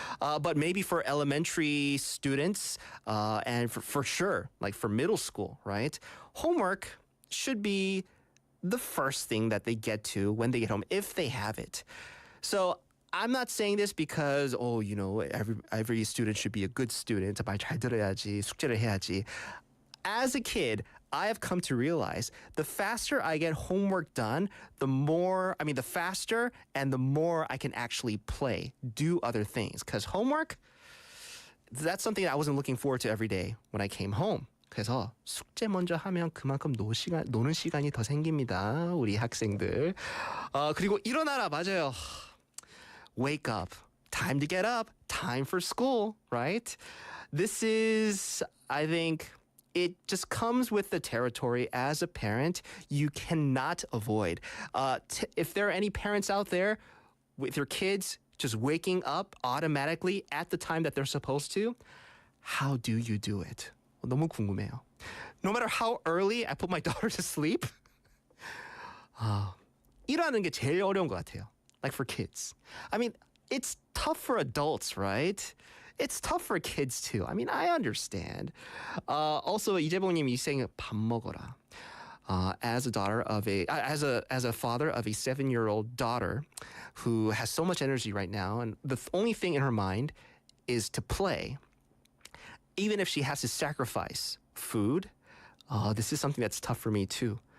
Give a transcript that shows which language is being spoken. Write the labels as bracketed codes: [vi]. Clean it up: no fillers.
[en] But maybe for elementary students and for sure, like for middle school, right? Homework should be the first thing that they get to when they get home if they have it. So I'm not saying this because every student should be a good student. [ko] 말 잘 들어야지, 숙제를 해야지. [en] As a kid, I have come to realize the faster I get homework done, the faster and the more I can actually play, do other things. Because homework, that's something I wasn't looking forward to every day when I came home. [ko] 그래서 숙제 먼저 하면 그만큼 노는 시간이 더 생깁니다. 우리 학생들. 그리고 일어나라, 맞아요. [en] Wake up. Time to get up. Time for school, right? This is, I think, it just comes with the territory. As a parent, you cannot avoid. If there are any parents out there with your kids just waking up automatically at the time that they're supposed to, how do you do it? [ko] 너무 궁금해요. [en] No matter how early I put my daughter to sleep, [ko] 일하는 게 제일 어려운 것 같아요. [en] Like for kids. I mean, it's tough for adults, right? It's tough for kids too. I mean, I understand. Also, [ko] 이재봉님이 [en] saying [ko] 밥 먹어라. [en] As a father of a 7-year-old daughter who has so much energy right now, and the only thing in her mind is to play. Even if she has to sacrifice food, this is something that's tough for me too.